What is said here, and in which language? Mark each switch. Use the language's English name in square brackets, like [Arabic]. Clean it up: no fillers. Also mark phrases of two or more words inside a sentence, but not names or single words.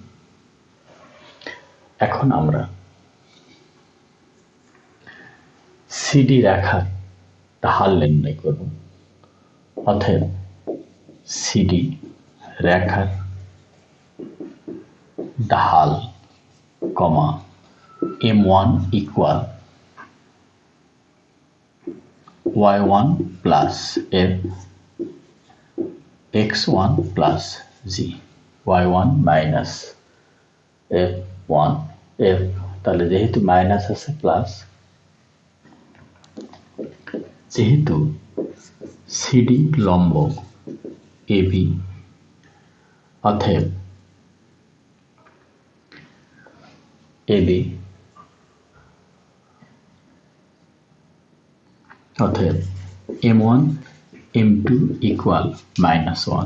[Bangla] এখন আমরা CD রেখার ঢাল নির্ণয় করব। অতএব CD রেখার ঢাল, [English] m1 equal y1 plus f x1 plus g, y1 minus f1 f। [Bangla] তাহলে যেহেতু মাইনাস আছে প্লাস, যেহেতু CD লম্ব AB, অতএব [English] m1 m2 equal -1।